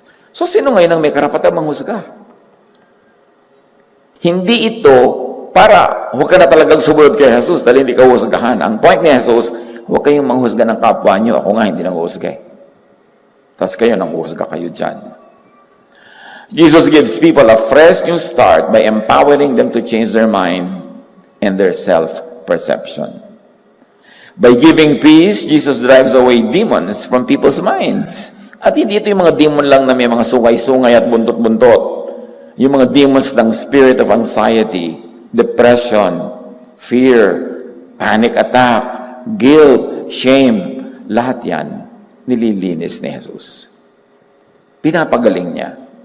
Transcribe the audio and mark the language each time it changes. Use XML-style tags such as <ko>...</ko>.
<tl>So, sino ngayon ang may karapatan manghusga? Hindi ito para huwag ka na talagang sumunod kay Jesus dahil hindi ka husgahan. Ang point ni Jesus, huwag kayong manghusga ng kapwa nyo. Ako nga, hindi nang husga eh. Tapos kayo nang husga kayo dyan.</tl> <en>Jesus gives people a fresh new start by empowering them to change their mind and their self-perception. By giving peace, Jesus drives away demons from people's minds.</en> <tl>At hindi ito yung mga demon lang na may mga sungay-sungay at buntot-buntot. Yung mga demons ng</tl> <en>spirit of anxiety, depression, fear, panic attack, guilt, shame,</en> <tl>lahat yan nililinis ni Jesus. Pinapagaling niya.</tl>